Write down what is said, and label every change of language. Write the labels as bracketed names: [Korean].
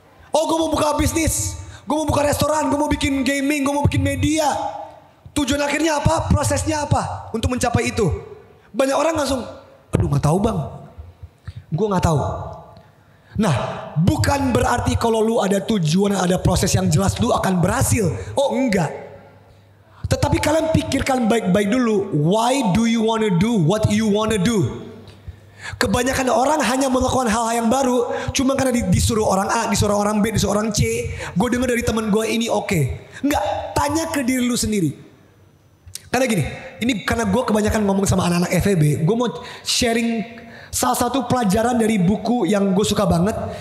[Indonesian] Oh gue mau buka bisnis. Gue mau buka restoran. Gue mau bikin gaming. Gue mau bikin media. Tujuan akhirnya apa? Prosesnya apa? Untuk mencapai itu. Banyak orang langsung, aduh gak tahu bang. Gue gak tahu. Nah bukan berarti kalau lu ada tujuan, ada proses yang jelas lu akan berhasil. Oh enggak. Tetapi kalian pikirkan baik-baik dulu. [English] Why do you wanna do what you wanna do? [Indonesian] Kebanyakan orang hanya melakukan hal-hal yang baru cuma karena disuruh orang A, disuruh orang B, disuruh orang C. Gue dengar dari teman gue ini oke. Enggak, tanya ke diri lu sendiri. Karena gini, ini karena gue kebanyakan ngomong sama anak-anak FEB, gue mau sharing salah satu pelajaran dari buku yang gue suka banget.